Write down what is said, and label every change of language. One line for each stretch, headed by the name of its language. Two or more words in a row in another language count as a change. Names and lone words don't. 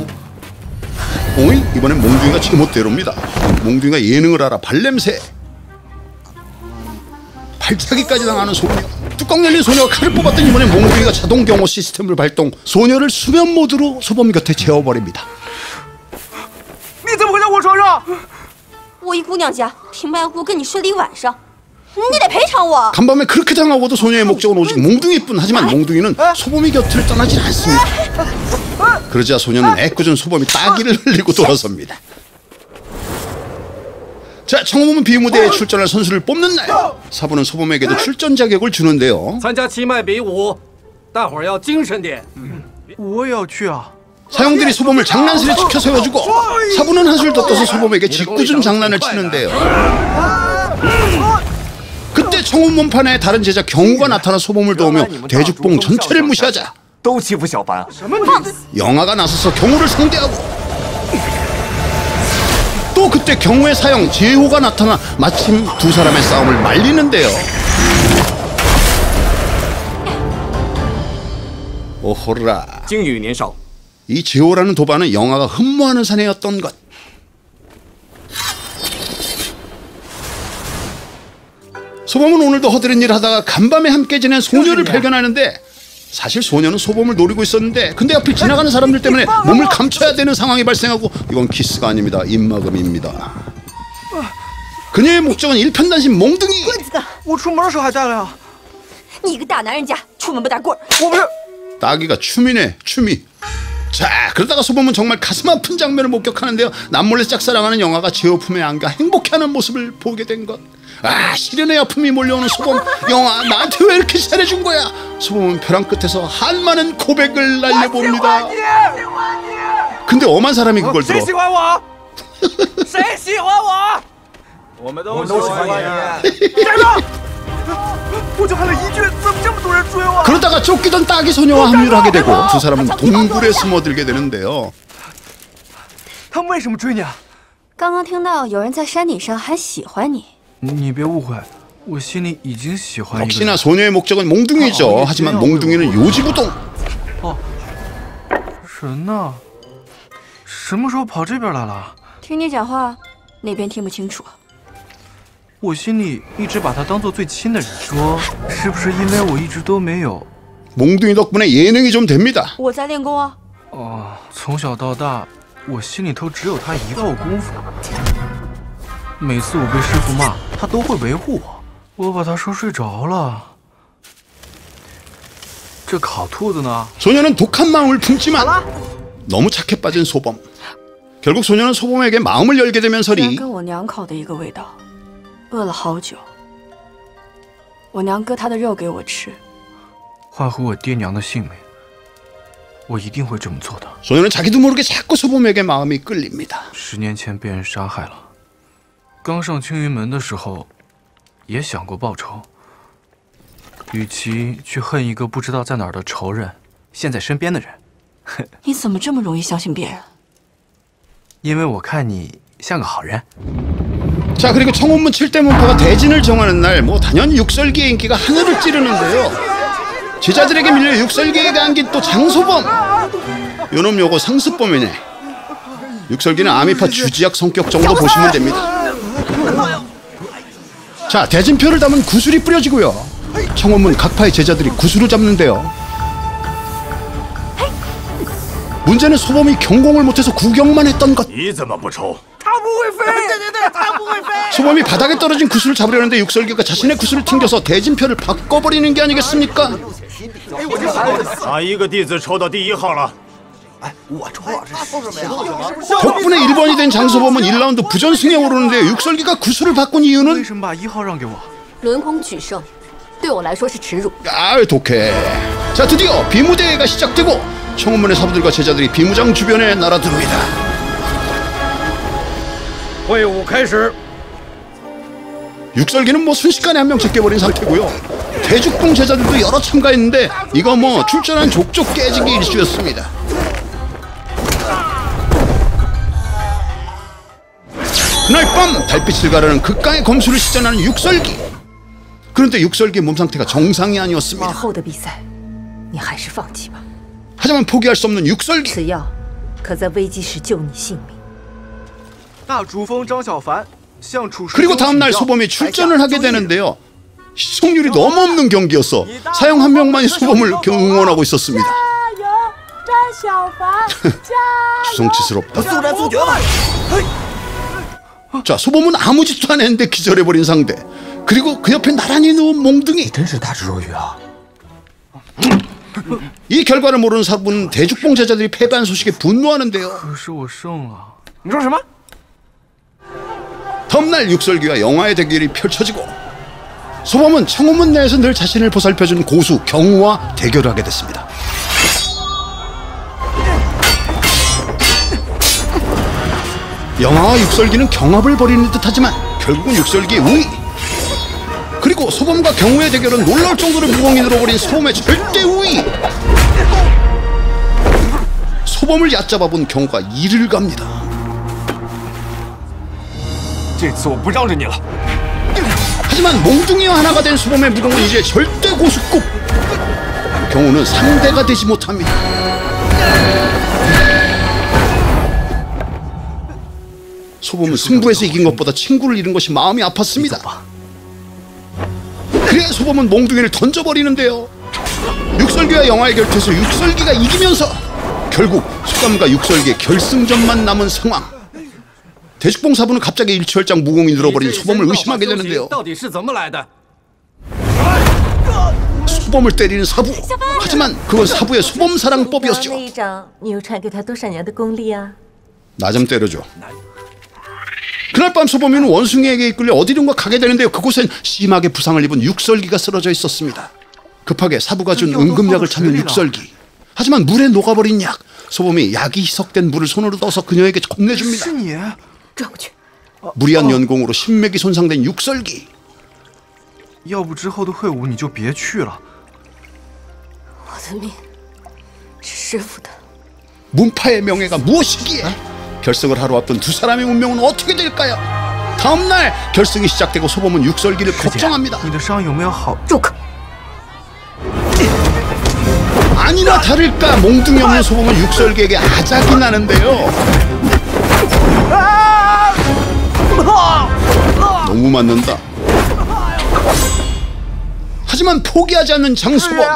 Korean: 오이? 이번엔 몽둥이가 제멋대로입니다. 몽둥이가 예능을 알아. 발냄새 발차기까지 당하는 소녀. 뚜껑 열린 소녀가 칼을 뽑았더니 이번엔 몽둥이가 자동 경호 시스템을 발동. 소녀를 수면 모드로 소범 곁에 재워버립니다.
Chinese: 你怎么会在我床上？我一姑娘家听白姑跟你睡了一晚上，你得赔偿我。
Korean: 간밤에 그렇게 당하고도 소녀의 목적은 오직 몽둥이뿐. 하지만 몽둥이는 소범이 곁을 떠나질 않습니다. 그러자 소녀는 애꿎은 소범이 따기를 흘리고 돌아섭니다. 자, 청호문 비무대에 출전할 선수를 뽑는 날 사부는 소범에게도 출전 자격을 주는데요.
Chinese: 参加七脉比武，大伙儿要精神点。我也要去啊！
Korean: 사형들이 소범을 장난스레 치켜 세워주고 사부는 한술 더 떠서 소범에게 짓궂은 장난을 치는데요. 그때 청운문판에 다른 제자 경우가 나타나 소범을 도우며 대죽봉 전체를 무시하자
Chinese: 都欺负小白，
Korean: 영아가 나서서 경우를 상대하고 또 그때 경우의 사형 제호가 나타나 마침 두 사람의 싸움을 말리는데요. 오호라.
Chinese: 精于年少，
Korean: 이 제호라는 도반은 영아가 흠모하는 사내였던 것. 소범은 오늘도 허드렛 일을 하다가 간밤에 함께 지낸 소녀를 발견하는데 사실 소녀는 소범을 노리고 있었는데 근데 옆을 지나가는 사람들 때문에 몸을 감춰야 되는 상황이 발생하고 이건 키스가 아닙니다. 입막음입니다. 그녀의 목적은 일편단심 몽둥이.
Chinese: 我出门的时候还带了呀。你一个大男人家出门不带棍儿。我不是，
Korean: 따기가 춤이네, 춤이. 자, 그러다가 소범은 정말 가슴 아픈 장면을 목격하는데요. 남몰래 짝사랑하는 영아가 제호 품에 안겨 행복해하는 모습을 보게 된 것. 아, 시련의 아픔이 몰려오는 소범. 영아, 나한테 왜 이렇게 잘해준 거야? 소범은 벼랑 끝에서 한많은 고백을 날려봅니다. 근데 엄한 사람이 그걸 들어.
Chinese: 谁喜欢我？谁喜欢我？我们都喜欢你。站住！我就喊了一句，怎么这么多人追我？
Korean: 그러다가 쫓기던 따기 소녀와 합류를 하게 되고 두 사람은 동굴에 숨어들게 되는데요.
Chinese: 他们为什么追你啊？刚刚听到有人在山顶上喊喜欢你，你别误会，我心里已经喜欢一个
Korean: 역시나
Chinese: 人。
Korean: 소녀의 목적은 몽둥이죠. 하지만 몽둥이는 요지부동.
Chinese: 神呢？什么时候跑这边来了？听你讲话，那边听不清楚。我心里一直把他当做最亲的人。说是不是因为我一直都没有？
Korean: 몽둥이 덕분에 예능이 좀 됩니다.
Chinese: 我在练功啊。哦，从小到大，我心里头只有他一个功夫。每次我被师傅骂，他都会维护我。我把他说睡着了。这烤兔子呢？
Korean: 소녀는 독한 마음을 품지만 너무 착해 빠진 소범. 결국 소녀는 소범에게 마음을 열게
Chinese: 居然
Korean: 되면서리
Chinese: 跟我娘烤的一个味道，饿了好久。我娘割她的肉给我吃。换回我爹娘的性命，我一定会这么做的。
Korean: 소녀는 자기도 모르게 자꾸 소범에게 마음이 끌립니다.
Chinese: 10 年前被人杀害了，刚上青云门的时候，也想过报仇。与其去恨一个不知道在哪儿的仇人，现在身边的人，你怎么这么容易相信别人？因为我看你像个好人。
Korean: 자, 그리고 청운문 7대 문파가 대진을 정하는 날 뭐 단연 육설기의 인기가 하늘을 찌르는데요. 제자들에게 밀려 육설기에게 안긴 또 장소범. 요놈 요거 상습범이네. 육설기는 아미파 주지약 성격 정도 보시면 됩니다. 자, 대진표를 담은 구슬이 뿌려지고요. 청운문 각파의 제자들이 구슬을 잡는데요. 문제는 소범이 경공을 못해서 구경만 했던 것.
Chinese: 你怎么不抽？
Korean: 소범이 바닥에 떨어진 구슬을 잡으려는데 육설기가 자신의 구슬을 튕겨서 대진표를 바꿔버리는 게 아니겠습니까?
Chinese: 哪一个弟子抽到第1号了？
Korean: 덕분에 1번이 된 장소범은 1라운드 부전승에 오르는데 육설기가 구슬을 바꾼
Chinese: 为
Korean: 이유는
Chinese: 什么把1号让给我？轮空取胜，对我来说是耻辱。
Korean: 아 독해. 자, 드디어 비무대회가 시작되고 청운문의 사부들과 제자들이 비무장 주변에 날아듭니다.
Chinese: 会武开始。
Korean: 육설기는 뭐 순식간에 한 명 제껴버린 상태고요. 대죽봉 제자들도 여러 참가했는데 이거 뭐 출전한 족족 깨지기 일쑤였습니다. 그날 밤 달빛을 가르는 극강의 검수를 시전하는 육설기. 그런데 육설기의 몸 상태가 정상이
Chinese: 往
Korean: 아니었습니다.
Chinese: 后的比赛，你还是放弃吧。
Korean: 하지만 포기할 수 없는 육설기.
Chinese: 此药可在危机时救你性命。大主峰张小凡向楚师
Korean: 그리고 다음날 소범이 출전을 하게 되는데요. 시청률이 너무 없는 경기였어. 사형 한 명만이 소범을 응원하고 있었습니다. 주성치스럽다. 자, 소범은 아무 짓도 안 했는데 기절해버린 상대. 그리고 그 옆에 나란히 누운 몽둥이. 이 결과를 모르는 사부는 대죽봉 제자들이 패배한 소식에 분노하는데요.
Chinese: 可是我胜了。你说什么？
Korean: 다음날 육설기와 영화의 대결이 펼쳐지고 소범은 청운문 내에서 늘 자신을 보살펴준 고수 경우와 대결을 하게 됐습니다. 영화와 육설기는 경합을 벌이는 듯하지만 결국은 육설기의 우위. 그리고 소범과 경우의 대결은 놀라울 정도로 무공이 늘어버린 소범의 절대 우위. 소범을 얕잡아본 경우가 이를 갑니다.
Chinese: 这次我不让着你了。
Korean: 하지만 몽둥이와 하나가 된 소범의 무공은 이제 절대 고수급. 경우는 상대가 되지 못합니다. 소범은 승부에서 이긴 것보다 친구를 잃은 것이 마음이 아팠습니다. 그래 소범은 몽둥이를 던져버리는데요. 육설기와 영화의 결투에서 육설기가 이기면서 결국 수감과 육설기의 결승전만 남은 상황. 대죽봉 사부는 갑자기 일취월장 무공이 늘어버린 소범을 의심하게 되는데요.
Chinese: 到底是怎么来的？
Korean: 소범을 때리는 사부. 하지만 그건 사부의 소범사랑법이었죠.
Chinese: 那一掌，你又传给他多少年的功力啊？
Korean: 나 좀 때려줘. 그날 밤 소범이는 원숭이에게 이끌려 어디론가 가게 되는데요. 그곳엔 심하게 부상을 입은 육설기가 쓰러져 있었습니다. 급하게 사부가 준 응급약을 찾는 육설기. 하지만 물에 녹아버린 약. 소범이 약이 희석된 물을 손으로 떠서 그녀에게 건네줍니다.
Chinese: 是你。转过去。
Korean: 무리한 연공으로 신맥이 손상된 육설기.
Chinese: 要不之后的会武你就别去了。我的命是师傅的。
Korean: 문파의 명예가 무엇이기에 결승을 하루 앞둔 두 사람의 운명은 어떻게 될까요? 다음날 결승이 시작되고 소범은 육설기를 걱정합니다.
Chinese: 你的伤有没有好？住口！
Korean: 아니나 다를까 몽둥이 없는 소범은 육설기에게 아작이 나는데요. 너무 맞는다. 하지만 포기하지 않는 장소범.